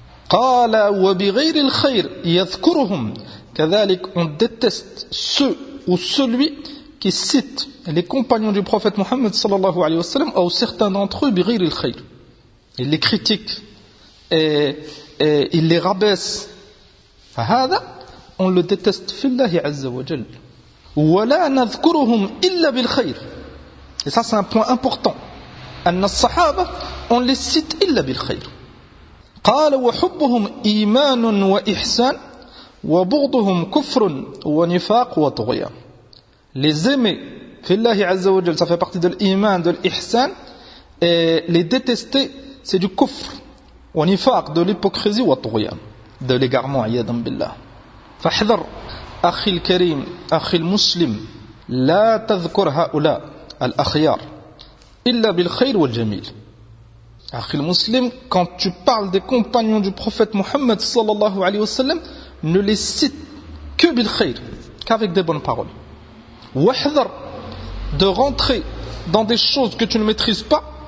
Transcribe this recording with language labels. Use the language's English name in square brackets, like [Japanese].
[Arabic] قَالَ وَبِغَيْرِ الْخَيْرِ يَذْكُرُهُمْ كَذَلِكْ [French] on déteste ceux ou celui qui cite les compagnons du prophète Muhammad sallallahu alayhi wa sallam ou certains d'entre eux [Arabic] بِغَيْرِ الْخَيْرِ [French] ils les critiquent et ils les rabaissent. [Arabic] فَهَذَا [French] on le déteste [Arabic] فِي اللَّهِ عَزَّ وَجَلَّ ولا نذكرهم إلا بالخير. [French] Et ça c'est un point important. [Arabic] أن الصحابة [French] on les cite [Arabic] إلا بالخير. قال وحبهم إيمان وإحسان وبغضهم كفر ونفاق وطغيان. [French] Les aimer [Arabic] في الله عز وجل [French] ça fait partie de l'iman, de l'ihsan. Les détester c'est du [Arabic] كفر ونفاق [French] de l'hypocrisie وطغيان de l'égarement [Arabic] عياذا بالله. فاحذر أخي الكريم أخي المسلم [French] لا تذكر هؤلاء الأخيار إلا بالخير والجميل أخي المسلم quand tu parles des compagnons du prophète Muhammad sallallahu alayhi wa sallam ne les cite que بالخير qu'avec des bonnes paroles وحذر de rentrer dans des choses que tu ne maîtrises pas